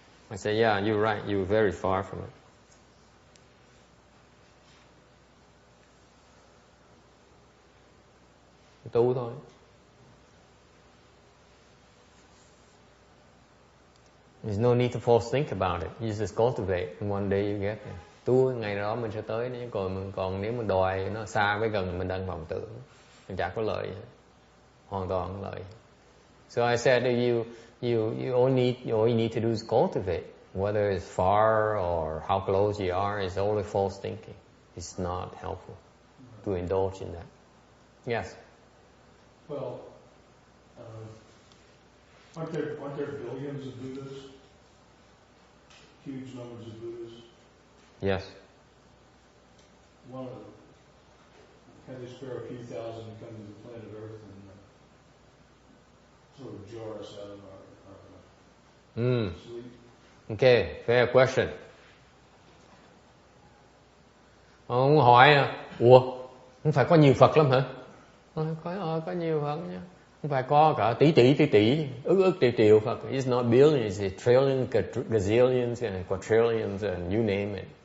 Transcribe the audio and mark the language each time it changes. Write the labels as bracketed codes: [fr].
[en] I say, yeah, you're right, you're very far from it. [vi] Tu thôi. [en] There's no need to false think about it. You just cultivate, and one day you get there. [vi] Tu ngày đó mình sẽ tới, còn nếu mình đòi nó xa với gần mình đang vọng tưởng, mình chả có lợi, hoàn toàn không lợi. [en] So I said to you, you all you need to do is cultivate, whether it's far or how close you are. It's only false thinking. It's not helpful to indulge in that. Yes. Well, aren't there billions of Buddhas? Huge numbers of Buddhas? Yes. Can they spare a few thousand to come to the planet Earth and sort of jar us out of our sleep? Okay, fair question. [vi] Ông hỏi, không phải có nhiều Phật lắm hả? Có nhiều Phật nha. Không phải có cả tỷ, ức triệu Phật. [en] It's not billions, it's trillions, gazillions, and quadrillions, and you name it.